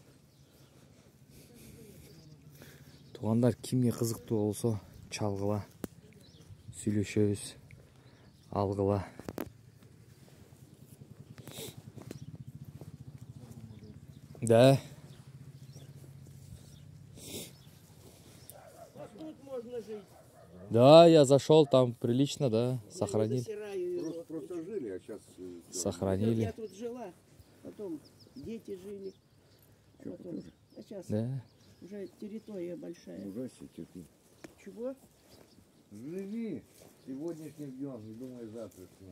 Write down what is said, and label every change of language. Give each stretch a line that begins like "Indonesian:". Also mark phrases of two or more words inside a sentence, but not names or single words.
Kyrgyz: Туугандар, кимге кызыктуу болсо чалгыла, сүйлөшөбүз, алгыла.
Russian: Да. Да, я зашел, там прилично, да, сохранили. Просто жили, а сейчас... Сохранили. Я тут жила, потом дети жили. А сейчас Да. уже территория большая. Ужасно терпи. Чего? Живи сегодняшним днем, не думай завтрашним.